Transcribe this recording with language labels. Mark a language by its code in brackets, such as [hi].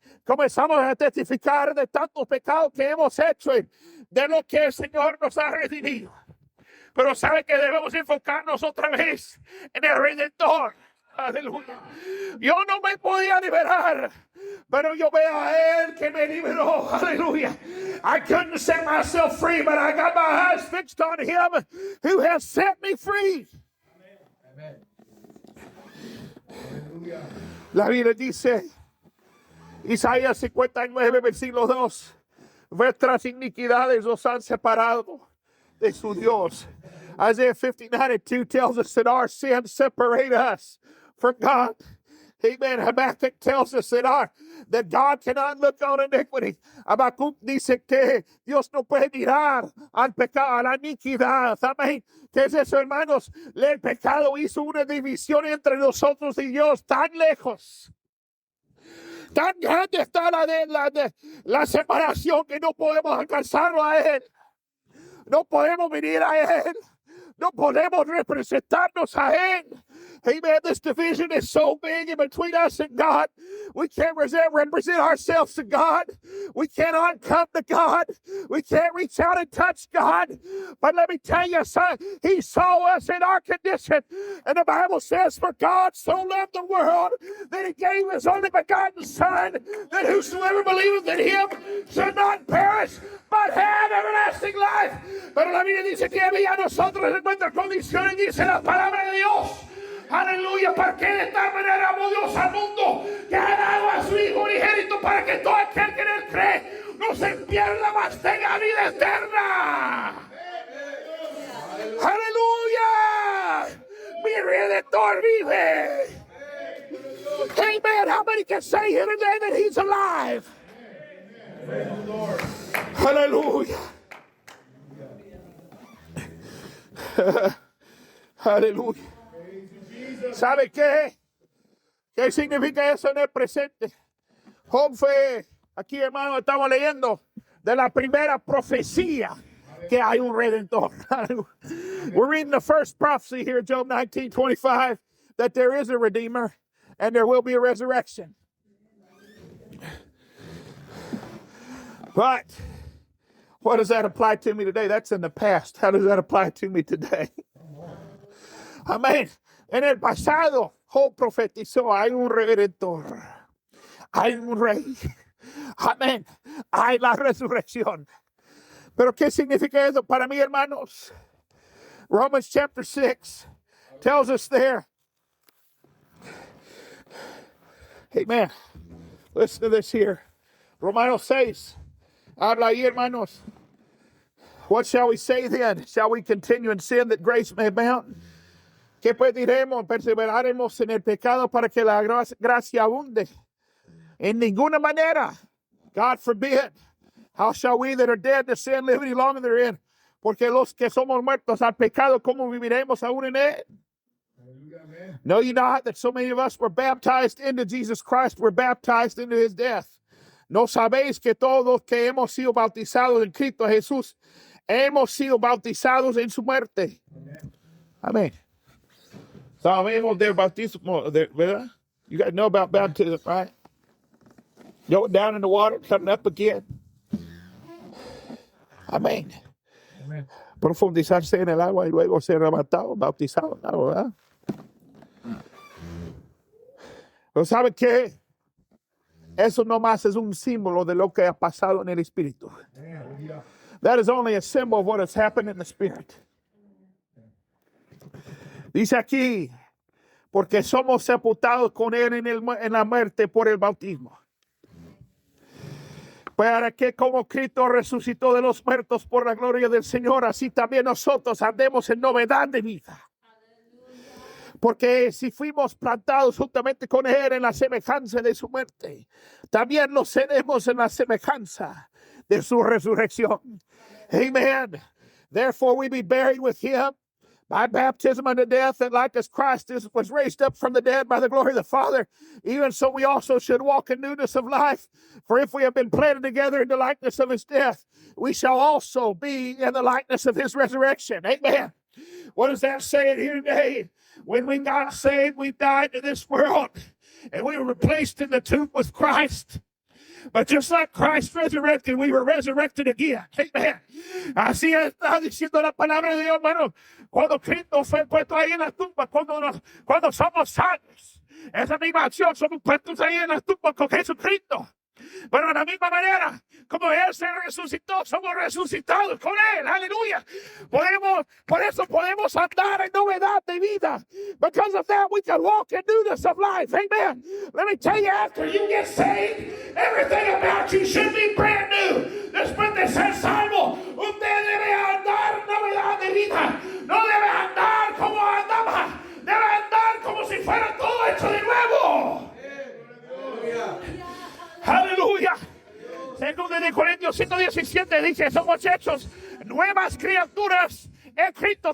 [es] Comenzamos a testificar de tantos pecados que hemos hecho y de lo que el Señor nos ha redimido. Pero sabe que debemos enfocarnos otra vez en el Redentor. Aleluya. Yo no me podía liberar, pero yo veo a Él que me liberó. Aleluya. [en] I couldn't set myself free, but I got my eyes fixed on Him who has set me free. [es] Amen. Aleluya. La Biblia dice, Isaías 59, versículo 2, vuestras iniquidades os han separado de su Dios. [en] Isaiah 59:2 tells us that our sins separate us from God. Amen. Habakkuk tells us that God cannot look on iniquity. [es] Habakkuk dice que Dios no puede mirar al pecado, a la iniquidad. Amén. ¿Qué es eso, hermanos? El pecado hizo una división entre nosotros y Dios tan lejos. Tan grande está la separación que no podemos alcanzarlo a Él. No podemos venir a Él. No podemos representarnos a Él. [en] Amen. This division is so big in between us and God. We can't represent ourselves to God. We cannot come to God. We can't reach out and touch God. But let me tell you, son, He saw us in our condition. And the Bible says, for God so loved the world that He gave His only begotten Son, that whosoever believeth in Him should not perish, but have everlasting life. [es] Pero la Biblia dice que había nosotros en nuestra condición, y dice la palabra de Dios. Aleluya, porque de tal manera amó Dios al mundo que ha dado a su Hijo unigénito para que todo aquel que en él cree no se pierda, mas tenga vida eterna. Aleluya, mi Redentor vive. Amen. [en] How many can say here today that He's alive? Hallelujah. [es] Aleluya. ¿Sabe qué? ¿Qué significa eso en el presente? Job fue, aquí hermano, estamos leyendo de la primera profecía que hay un redentor. [en] We're reading the first prophecy here, Job 19:25, that there is a redeemer and there will be a resurrection. But what does that apply to me today? That's in the past. How does that apply to me today? [es] Amén. En el pasado, Job profetizó, hay un redentor, hay un rey. Amén. Hay la resurrección. Pero ¿qué significa eso para mí, hermanos? [en] Romans chapter 6 tells us there. Amen. Listen to this here. Romanos 6. [es] Habla ahí, hermanos. [en] What shall we say then? Shall we continue in sin that grace may abound? [es] ¿Qué pues diremos? ¿Perseveraremos en el pecado para que la gracia abunde? En ninguna manera. [en] God forbid. How shall we that are dead to sin live any longer therein? [es] Porque los que somos muertos al pecado, ¿cómo viviremos aún en él? [en] Know ye not that so many of us were baptized into Jesus Christ, were baptized into His death? [es] ¿No sabéis que todos que hemos sido bautizados en Cristo Jesús, hemos sido bautizados en su muerte? Amén. Sabemos del bautismo, ¿verdad? [en] You got to know about baptism, right? Going down in the water, coming up again. [es] Amén. Profundizarse en el agua y luego ser arrebatado, bautizado en el agua, ¿verdad? Pero ¿sabe qué? Eso nomás es un símbolo de lo que ha pasado en el Espíritu. [en] That is only a symbol of what has happened in the Spirit. [es] Dice aquí, porque somos sepultados con Él en la muerte por el bautismo. Para que como Cristo resucitó de los muertos por la gloria del Señor, así también nosotros andemos en novedad de vida. Porque si fuimos plantados juntamente con Él en la semejanza de su muerte, también lo seremos en la semejanza de su resurrección. [en] Amen. Therefore we be buried with Him by baptism unto death, and like as Christ was raised up from the dead by the glory of the Father, even so we also should walk in newness of life. For if we have been planted together in the likeness of His death, we shall also be in the likeness of His resurrection. Amen. What does that say here today? When we got saved, we died to this world, and we were replaced in the tomb with Christ. But just like Christ resurrected, we were resurrected again. Amen. [es] Así está diciendo la palabra de Dios, hermano. Cuando Cristo fue puesto ahí en la tumba, cuando somos salvos, esa misma acción, somos puestos ahí en la tumba con Jesucristo. Pero de la misma manera, como Él se resucitó, somos resucitados con Él. Aleluya. Por eso podemos andar en novedad de vida. [en] Because of that, we can walk in newness of life. Amen. Let me tell you, after you get saved, everything about you should be brand new. [es] Después de ser salvo, usted debe andar en novedad de vida. No debe andar como andaba. Debe andar como si fuera todo hecho de nuevo. Aleluya. Segundo de Corintios 5:17 dice, somos hechos nuevas criaturas en Cristo.